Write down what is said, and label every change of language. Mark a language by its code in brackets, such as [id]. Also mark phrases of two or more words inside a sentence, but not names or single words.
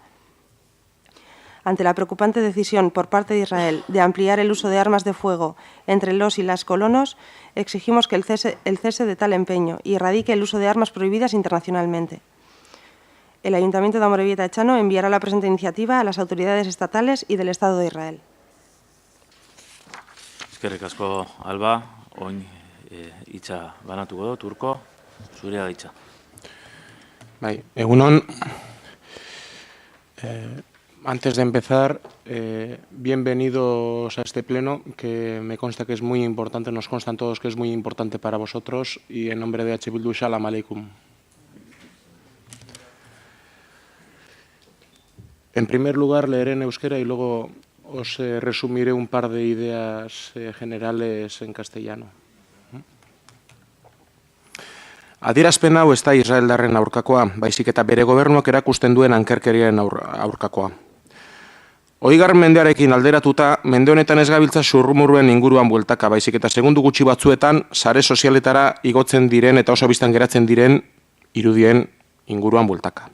[es] Ante la preocupante decisión por parte de Israel de ampliar el uso de armas de fuego entre los y las colonos, exigimos que el cese de tal empeño y erradique el uso de armas prohibidas internacionalmente. El Ayuntamiento de Amorebieta Etxano enviará la presente iniciativa a las autoridades estatales y del Estado de Israel. [eu] Eskerrik asko, Alba. Oin hitza banatuko dut, Urko, zurea da hitza. Bai, egunon. [es] Antes de empezar, bienvenidos a este pleno, que me consta que es muy importante, nos constan todos que es muy importante para vosotros, y en nombre de H. [he] Bildu, Shalom Aleikum. [es] En primer lugar, leeré en euskera y luego os resumiré un par de ideas generales en castellano. [eu] Adierazpen hau ez da Israeldarren aurkakoa, baizik eta bere gobernuak erakusten duen ankerkeriaren aurkakoa. 20. mendearekin alderatuta, mende honetan ez gabiltza zurrumurruen inguruan bueltaka, baizik eta segundu gutxi batzuetan sare sozialetara igotzen diren eta oso biztan geratzen diren irudien inguruan bueltaka.